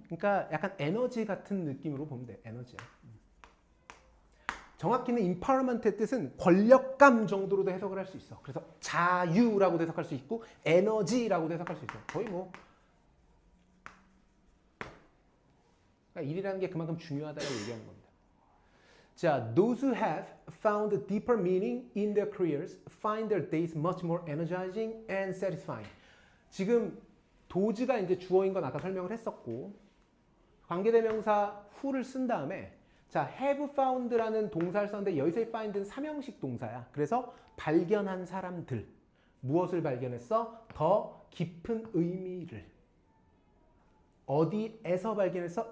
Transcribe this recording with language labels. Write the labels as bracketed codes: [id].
[ko] 그러니까 약간 에너지 같은 느낌으로 보면 돼. 에너지야. 정확히는 empowerment의 뜻은 권력감 정도로도 해석을 할 수 있어. 그래서 자유라고도 해석할 수 있고 에너지라고도 해석할 수 있어. 거의 뭐 그러니까 일이라는 게 그만큼 중요하다고 얘기하는 겁니다. [en] 자, those who have found a deeper meaning in their careers find their days much more energizing and satisfying. [ko] 지금 does가 이제 주어인 건 아까 설명을 했었고 관계대명사 who를 쓴 다음에 자, have found라는 동사를 썼는데 여기서의 find는 삼형식 동사야. 그래서 발견한 사람들. 무엇을 발견했어? 더 깊은 의미를. 어디에서 발견했어?